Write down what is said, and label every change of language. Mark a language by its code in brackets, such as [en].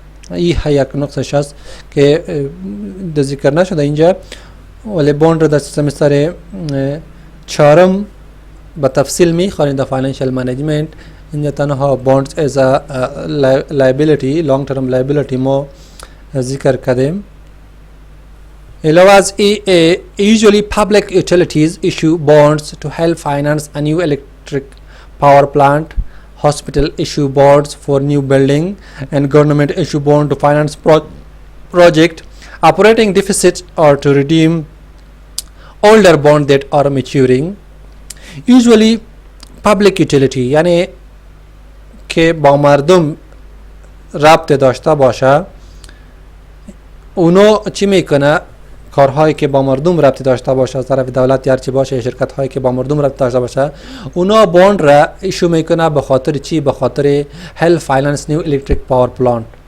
[fa] این یک نقطه است که ذکر نشده اینجا، ولی بوند را در سمستر چهارم به تفصیل میخوانید در فاینانشال منیجمنت. اینجا تنها بوندز از لایبیلیتی لانگ ترم لایبیلیتی ما ذکر کردیم. علاوه از ای [en] usually public utilities issue bonds to help finance a new electric power plant. Hospital issue bonds for new building and government issue bond to finance project operating deficit or to redeem older bond that are maturing. Usually public utility [fa] یعنی که با مردم ربط داشته باشه، اونو چی میکنه؟ کارهایی که با مردم ربط داشته باشه از طرف دولت یا چی باشه، شرکت هایی که با مردم ربط داشته باشه، اونا بوند را ایشو میکنه به خاطر چی؟ به خاطر [en] هل finance new electric power plant